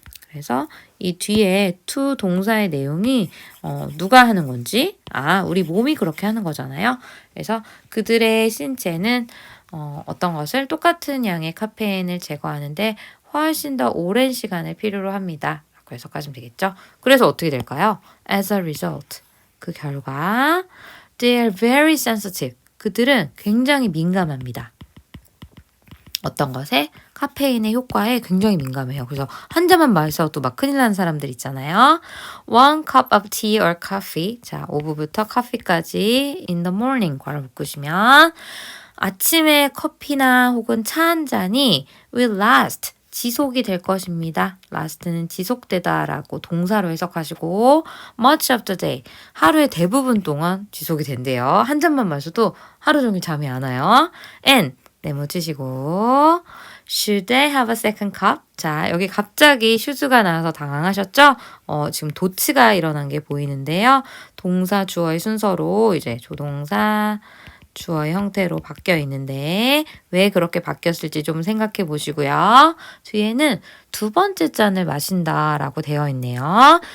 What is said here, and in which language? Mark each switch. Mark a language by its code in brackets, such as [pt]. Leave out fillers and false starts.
[ko] 그래서 이 뒤에 to 동사의 내용이 누가 하는 건지 우리 몸이 그렇게 하는 거잖아요. 그래서 그들의 신체는 어떤 것을 똑같은 양의 카페인을 제거하는데 훨씬 더 오랜 시간을 필요로 합니다. 라고 해석하시면 되겠죠. 그래서 어떻게 될까요? [en] As a result, [ko] 그 결과 [en] they are very sensitive. [ko] 그들은 굉장히 민감합니다. 어떤 것에? 카페인의 효과에 굉장히 민감해요. 그래서 한 잔만 마셔도 막 큰일 나는 사람들 있잖아요. [en] One cup of tea or coffee. [ko] 자, 오브부터 커피까지 [en] in the morning [ko] 괄호 묶으시면 아침에 커피나 혹은 차 한 잔이 [en] will last. [ko] 지속이 될 것입니다. last는 지속되다 라고 동사로 해석하시고 [en] much of the day. [ko] 하루의 대부분 동안 지속이 된대요. 한 잔만 마셔도 하루 종일 잠이 안 와요. [en] and [ko] 네모 치시고 [en] should they have a second cup? [ko] 자, 여기 갑자기 should가 나와서 당황하셨죠? 지금 도치가 일어난 게 보이는데요. 동사 주어의 순서로 이제 조동사, 주어의 형태로 바뀌어 있는데 왜 그렇게 바뀌었을지 좀 생각해 보시고요. 뒤에는 두 번째 잔을 마신다라고 되어 있네요.